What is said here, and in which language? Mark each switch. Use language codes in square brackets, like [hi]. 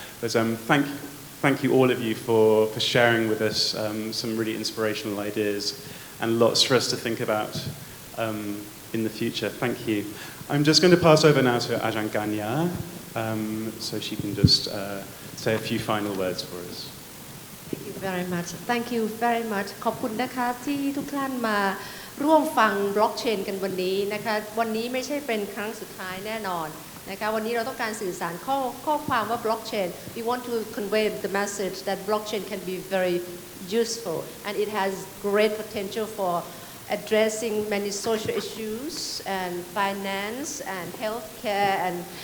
[en] But thank you all of you for sharing with us some really inspirational ideas and lots for us to think about in the future. Thank you. I'm just going to pass over now to Ajahn Kanya, so she can just say a few final words for us. Thank you very much. Thank you very much. [th] ขอบคุณนะคะที่ทุกท่านมา ร่วมฟังบล็อกเชนกันวันนี้นะคะวันนี้ไม่ใช่เป็นครั้งสุดท้ายแน่นอนนะคะวันนี้เราต้องการสื่อสารข้อความว่า [en] blockchain we want to convey the message that blockchain can be very useful and it has great potential for addressing many social issues and finance and healthcare and